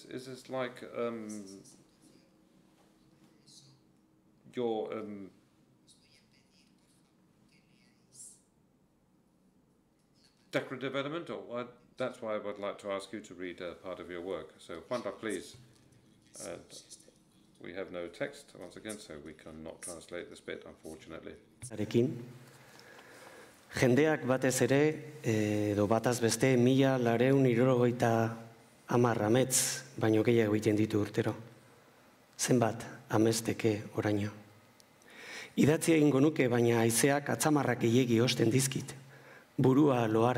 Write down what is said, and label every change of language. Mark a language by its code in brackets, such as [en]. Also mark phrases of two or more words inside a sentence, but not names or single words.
[en] Is this like your decorative element, or that's why I would like to ask you to read part of your work. So Juanra, please. We have no text once again, so we cannot translate this bit, unfortunately. [eu] Jendeak batez ere, edo bataz beste, 1970 amets baino gehiago egiten ditu urtero. Zenbat amesteke oraino. Idatzi egingo nuke, baina haizeak atzamarrak gehiegi osten dizkit.